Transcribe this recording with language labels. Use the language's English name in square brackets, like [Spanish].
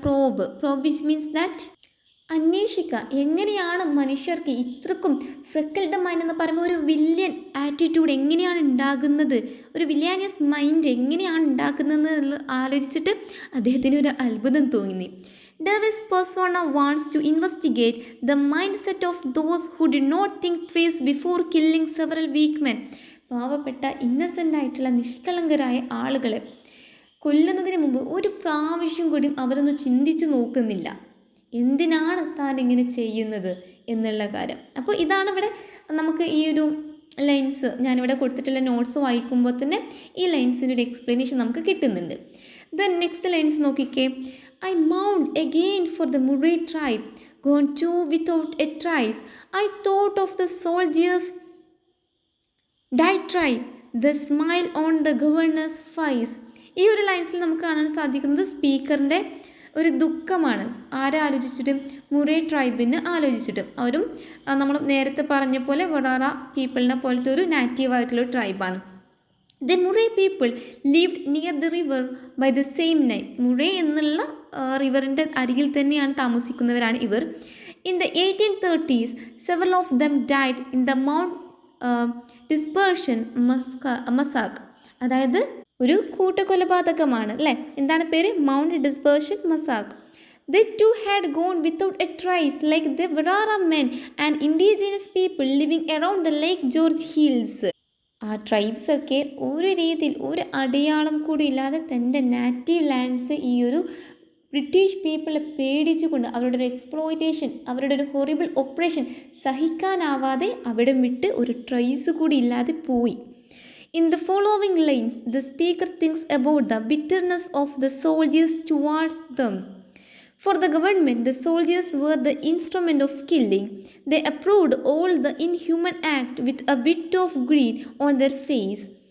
[English] probe which means that [Malayalam] അന്വേഷിക്കുക. എങ്ങനെയാണ് മനുഷ്യർക്ക് ഇത്രക്കും ഫ്രക്കിൾഡ് മൈൻഡ് എന്ന് പറയുമ്പോൾ ഒരു വില്യൻ ആറ്റിറ്റ്യൂഡ് എങ്ങനെയാണ് ഉണ്ടാകുന്നത്, ഒരു വില്യാനിയസ് മൈൻഡ് എങ്ങനെയാണ് ഉണ്ടാക്കുന്നത് ആലോചിച്ചിട്ട് അദ്ദേഹത്തിന് ഒരു അത്ഭുതം തോന്നി. [English] Davis persona wants to investigate the mindset of those who did not think twice before killing several weak men. [Malayalam] പാവപ്പെട്ട ഇന്നസെൻ്റ് ആയിട്ടുള്ള നിഷ്കളങ്കരായ ആളുകളെ കൊല്ലുന്നതിന് മുമ്പ് ഒരു പ്രാവശ്യം കൂടി അവരൊന്ന് ചിന്തിച്ച് നോക്കുന്നില്ല, എന്തിനാണ് താൻ ഇങ്ങനെ ചെയ്യുന്നത് എന്നുള്ള കാര്യം. അപ്പോൾ ഇതാണ് ഇവിടെ നമുക്ക് ഈ ഒരു ലൈൻസ് ഞാനിവിടെ കൊടുത്തിട്ടുള്ള നോട്ട്സ് വായിക്കുമ്പോൾ തന്നെ ഈ ലൈൻസിൻ്റെ ഒരു എക്സ്പ്ലനേഷൻ നമുക്ക് കിട്ടുന്നുണ്ട്. [English] Then next lines നോക്കിക്കേ. I mourned again for the Murray tribe, gone to without a trace. I thought of the soldiers' diatribe, the smile on the governor's face. [Malayalam] ഈ ഒരു ലൈൻസിൽ നമുക്ക് കാണാൻ സാധിക്കുന്നത് സ്പീക്കറിൻ്റെ ഒരു ദുഃഖമാണ്. ആരെ ആലോചിച്ചിട്ട്? മുറേ ട്രൈബിനെ ആലോചിച്ചിട്ട്. അവരും നമ്മൾ നേരത്തെ പറഞ്ഞ പോലെ വറാറ പീപ്പിളിനെ പോലത്തെ ഒരു നാറ്റീവായിട്ടുള്ള ട്രൈബാണ്. [English] The Murray people lived near the river by the same name. [Malayalam] Murray എന്നുള്ള റിവറിൻ്റെ അരികിൽ തന്നെയാണ് താമസിക്കുന്നവരാണ് ഇവർ. [English] In the 1830s, several of them died in the Mount Dispersion Massacre. [Malayalam] അതായത് ഒരു കൂട്ടക്കൊലപാതകമാണ് അല്ലേ? എന്താണ് പേര്? Mount dispersion മസാക്ക്. [English] They too had gone without a trace like the Warara men and indigenous people living around the Lake George Hills. [Malayalam] ആ ട്രൈബ്സൊക്കെ ഒരു രീതിയിൽ ഒരു അടയാളം കൂടി ഇല്ലാതെ തൻ്റെ നാറ്റീവ് ലാൻഡ്സ് ഈ ഒരു ബ്രിട്ടീഷ് പീപ്പിളെ പേടിച്ചുകൊണ്ട് അവരുടെ ഒരു എക്സ്പ്ലോയിറ്റേഷൻ, അവരുടെ ഒരു ഹൊറിബിൾ ഓപ്പറേഷൻ സഹിക്കാനാവാതെ അവിടെ വിട്ട് ഒരു ട്രേസ് കൂടി ഇല്ലാതെ പോയി. [English] In the following lines, the speaker thinks about the bitterness of the soldiers towards them. For the government, the soldiers were the instrument of killing. They approved all the inhuman act with a bit of greed on their face.